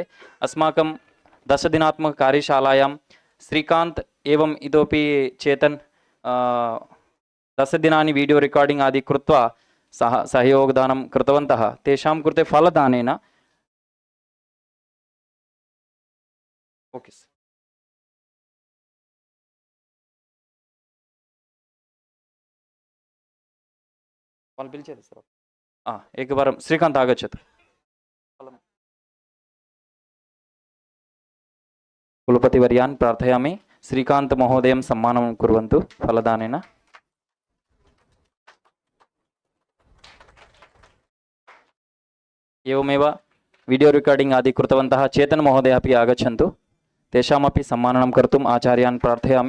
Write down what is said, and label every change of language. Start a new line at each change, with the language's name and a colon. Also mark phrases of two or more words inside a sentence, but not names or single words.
Sanskrit: अस्माकं 10 दिनात्मककार्यशालायां श्रीकान्त् एवम् इतोपि चेतन् 10 दिनानि
English: video recording
Sanskrit: आदि कृत्वा सहयोगदानं कृतवन्तः। तेषां कृते फलदानेन
English: okay sir,
Telugu: వాళ్ళు పిలిచేది సార్.
Sanskrit: एकवारं श्रीकान्त् आगच्छतु. कुलपतिवर्यान् प्रार्थयामि श्रीकान्त् महोदयं सम्मानं कुर्वन्तु फलदानेन. एवमेव
English: video recording
Sanskrit: आदि कृतवन्तः चेतन् महोदय अपि आगच्छन्तु, तेषामपि सम्माननं कर्तुम् आचार्यान् प्रार्थयामि.